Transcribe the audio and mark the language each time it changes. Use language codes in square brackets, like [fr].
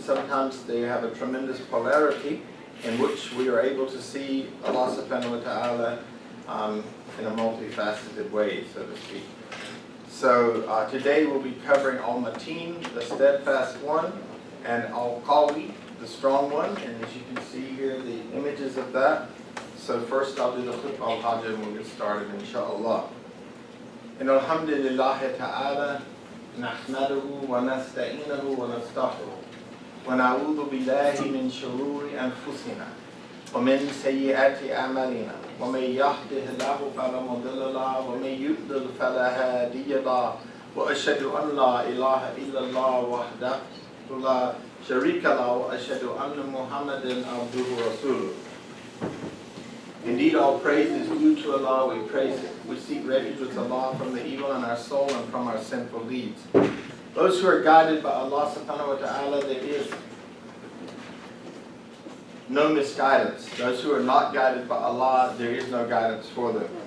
[en] Sometimes they have a tremendous polarity in which we are able to see Allah subhanahu wa ta'ala in a multifaceted way, so to speak. So today we'll be covering Al-Mateen, the steadfast one, and Al-Qawiyy, the strong one. And as you can see here, the images of that. So first I'll do the khutbah al-hajj and we'll get started, inshallah. [ar] إن الحمد لله تعالى نحمده ونستعينه ونستغفره ونعوذ بالله من شرور أنفسنا ومن سيئات أعمالنا ومن يهده الله فلا مضل له ومن يضلل فلا هادي له وأشهد أن لا إله إلا الله وحده لا شريك له وأشهد أن محمدا عبده ورسوله. [en] Indeed, all praise is due to Allah. We praise Him. We seek refuge with Allah from the evil in our soul and from our sinful deeds. Those who are guided by Allah subhanahu wa ta'ala, there is no misguidance. Those who are not guided by Allah, there is no guidance for them.